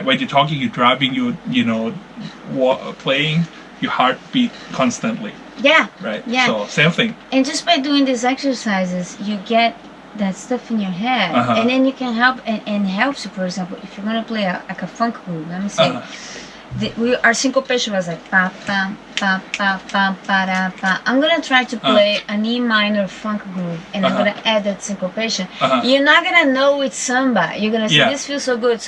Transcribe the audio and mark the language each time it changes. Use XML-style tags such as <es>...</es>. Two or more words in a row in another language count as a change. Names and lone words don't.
<en>When you're talking, you're driving, playing, your heart beat constantly. Yeah. Right. Yeah. So same thing. And just by doing these exercises, you get that stuff in your head, and then you can help and helps you. For example, if you're gonna play like a funk groove, let me say. Our syncopation was like pa pa pa pa pa pa da, pa. I'm gonna try to play an E minor funk groove, and I'm gonna add that syncopation. You're not gonna know it's samba. You're gonna say this feels so good.</en>